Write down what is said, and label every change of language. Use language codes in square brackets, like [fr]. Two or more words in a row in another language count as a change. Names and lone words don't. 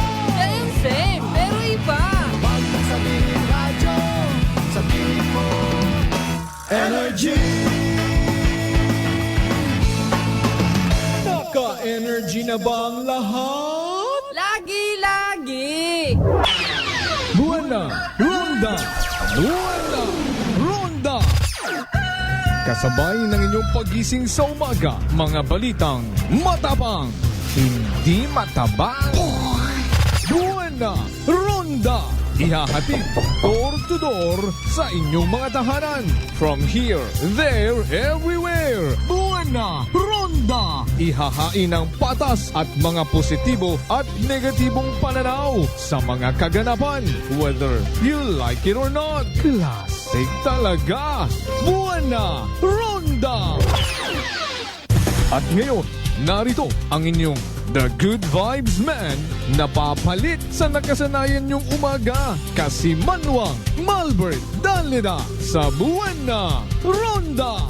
[tl] Same, pero iba. Huwag mong sabihin radyo, sabihin mo Energy. Naka-energy na ba ang lahat? Lagi-lagi. Buwana, Ronda! Buwana, Ronda! Kasabay ng inyong pagising sa umaga, mga balitang matabang, hindi matabang. Buwana, Ronda! Ihahatid [en] door to door [tl] sa inyong mga tahanan. [en] From here, there, everywhere. [tl] Buwana, Ronda! Ihahain ang patas at mga positibo at negatibong pananaw sa mga kaganapan. [en] Whether you like it or not. [tl] Classic talaga. Buwana, Ronda! At ngayon, narito ang inyong The Good Vibes Man na papalit sa nakasanayan niyong umaga. Kasi Manuang Malbert Dalida sa Buwana Ronda!